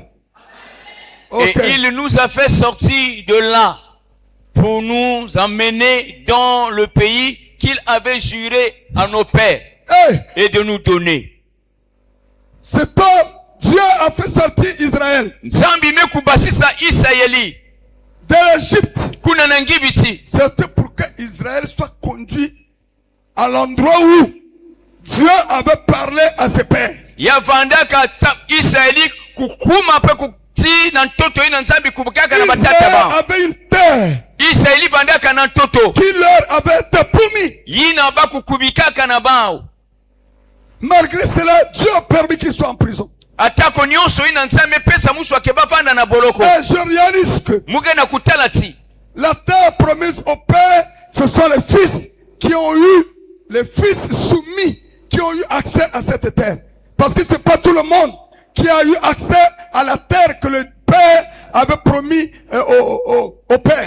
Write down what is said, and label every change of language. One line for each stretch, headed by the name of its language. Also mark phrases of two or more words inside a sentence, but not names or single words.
French: Ok. Et il nous a fait sortir de là pour nous emmener dans le pays qu'il avait juré à nos pères Hey, et de nous donner. cet homme, Dieu a fait sortir Israël
Kituba (Democratic Republic of Congo): Nzambi mekubasisa Israeli
French: de l'Égypte.
Kituba (Democratic Republic of Congo): kuna na ngibiti.
French: C'était pour que Israël soit conduit à l'endroit où Dieu avait parlé à ses pères.
Kituba (Democratic Republic of Congo): Yavandaka Israeli kukuma pe kuti na ntoto ina Nzambi kubukaka na batata
French: Israël
Kituba (Democratic Republic of Congo): bao.
French: avait une terre
Kituba (Democratic Republic of Congo): Israeli vandaka na ntoto.
French: qui leur avait été promis.
Kituba (Democratic Republic of Congo): Yina ba kukubikaka na bao.
French: Malgré cela, Dieu a permis qu'il soit en prison.
Kituba (Democratic Republic of Congo): Atako nyonso ina Nzambi pesa musu akebafanda na boloko.
French: Et je réalise que
Kituba (Democratic Republic of Congo): Muge na kutalati.
French: la terre promise au Père, ce sont les fils qui ont eu, les fils soumis, qui ont eu accès à cette terre. Parce que c'est pas tout le monde qui a eu accès à la terre que le Père avait promis au Père.